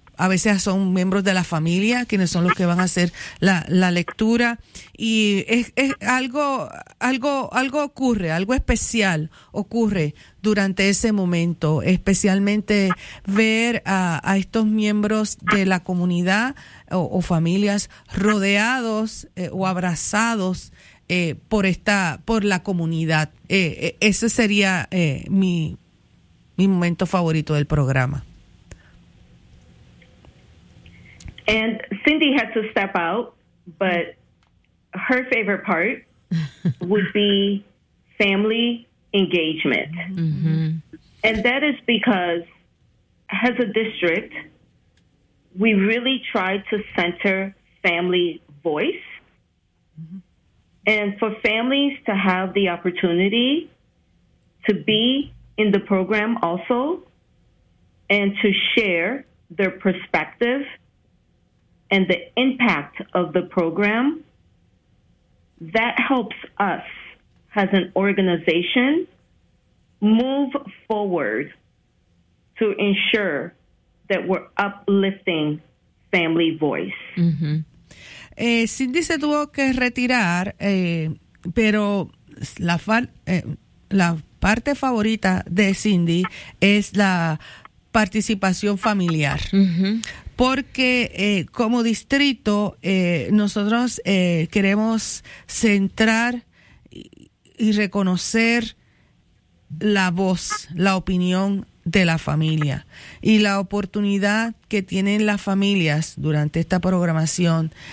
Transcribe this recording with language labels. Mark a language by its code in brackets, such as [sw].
[es] a veces son miembros de la familia quienes son los que van a hacer la lectura, y es algo ocurre, algo especial ocurre durante ese momento, especialmente ver a estos miembros de la comunidad o familias rodeados o abrazados por la comunidad. Ese sería mi momento favorito del programa. [en] And Cindy had to step out, but her favorite part would be family engagement. Mm-hmm. And that is because as a district, we really try to center family voice. Mm-hmm. And for families to have the opportunity to be in the program also and to share their perspective and the impact of the program, that helps us as an organization move forward to ensure that we're uplifting family voice. Mm-hmm. [es] Cindy se tuvo que retirar, pero la parte favorita de Cindy es la participación familiar. Mm-hmm. Porque como distrito nosotros queremos centrar y reconocer la voz, la opinión de la familia y la oportunidad que tienen las familias durante esta programación